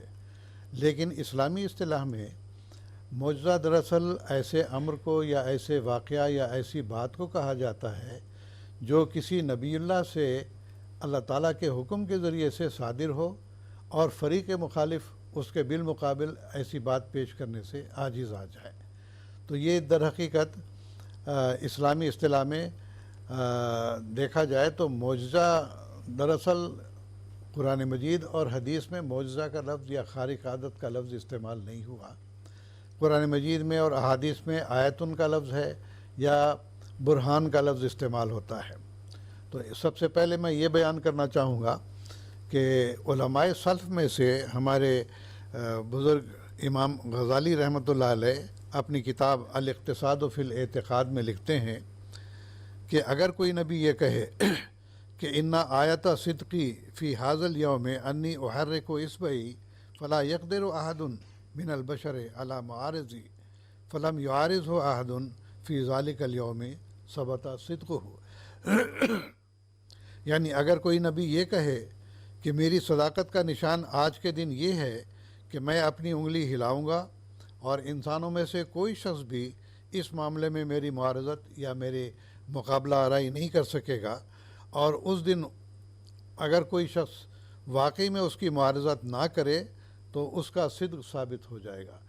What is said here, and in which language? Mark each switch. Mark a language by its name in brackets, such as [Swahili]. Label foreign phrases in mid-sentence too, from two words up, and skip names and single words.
[Urdu] لیکن اسلامی اصطلاح میں معجزہ دراصل ایسے امر کو یا ایسے واقعہ یا ایسی بات کو کہا جاتا ہے جو کسی نبی اللہ سے اللہ تعالیٰ کے حکم کے ذریعے سے صادر ہو اور فریق مخالف اس کے بالمقابل ایسی بات پیش کرنے سے عاجز آ جائے۔ تو یہ در حقیقت اسلامی اصطلاح میں دیکھا جائے تو معجزہ دراصل قرآن مجید اور حدیث میں معجزہ کا لفظ یا خارق عادت کا لفظ استعمال نہیں ہوا۔ قرآن مجید میں اور احادیث میں آیتن کا لفظ ہے یا برہان کا لفظ استعمال ہوتا ہے۔ تو سب سے پہلے میں یہ بیان کرنا چاہوں گا کہ علماء سلف میں سے ہمارے بزرگ امام غزالی رحمۃ اللہ علیہ اپنی کتاب الاقتصاد فی الاعتقاد میں لکھتے ہیں کہ اگر کوئی نبی یہ کہے کہ [Arabic] انا آیت صدقی فی حاض الیوم انی احرک اصبعی فلا یقدر احد من البشر علی معارضی فلم یعارضہ احد فی ذالک الیوم ثبت صدقہ۔ [Urdu] یعنی اگر کوئی نبی یہ کہے کہ میری صداقت کا نشان آج کے دن یہ ہے کہ میں اپنی انگلی ہلاؤں گا اور انسانوں میں سے کوئی شخص بھی اس معاملے میں میری معارضت یا میرے مقابلہ آرائی نہیں کر سکے گا، اور اس دن اگر کوئی شخص واقعی میں اس کی معارضت نہ کرے تو اس کا صدق ثابت ہو جائے گا۔